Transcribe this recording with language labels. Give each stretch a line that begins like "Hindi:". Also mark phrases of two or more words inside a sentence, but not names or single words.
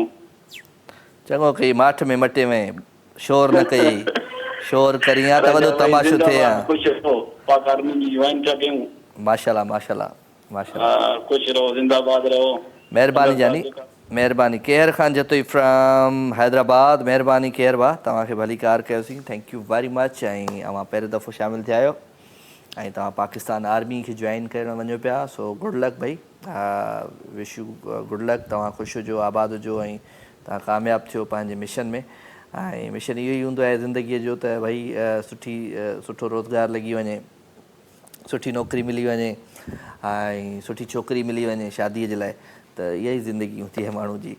Sindhi: चङो कई, माठ में मटे में, शोर न कई, शोर करियां त वॾो तमाशो थिए। ख़ुशि रहो, पाकारनी जी जॉइन था कयूं। माशाल्लाह माशाल्लाह, माशाल्लाह ख़ुशि रहो, ज़िंदाबाद रहो। महिरबानी जानी महिरबानी। केयर ख़ान जतोई फ्रॉम हैदराबाद। महिरबानी केयर भाउ, तव्हांखे भली कार कयोसीं,
English: thank you very much.
Sindhi: ऐं अवां पहिरियों दफ़ो शामिलु थिया आहियो ऐं तव्हां पाकिस्तान आर्मी खे जॉइन करणु वञो पिया,
English: so good luck भई, wish you good luck।
Sindhi: तव्हां ख़ुशि हुजो, आबाद हुजो ऐं तव्हां कामयाबु थियो पंहिंजे मिशन में। ऐं मिशन इहो ई हूंदो आहे ज़िंदगीअ जो त भई सुठो रोज़गारु लॻी वञे, सुठी नौकिरी मिली वञे ऐं सुठी छोकिरी मिली वञे शादीअ जे लाइ, त इहा ई ज़िंदगी हूंदी आहे माण्हू जी।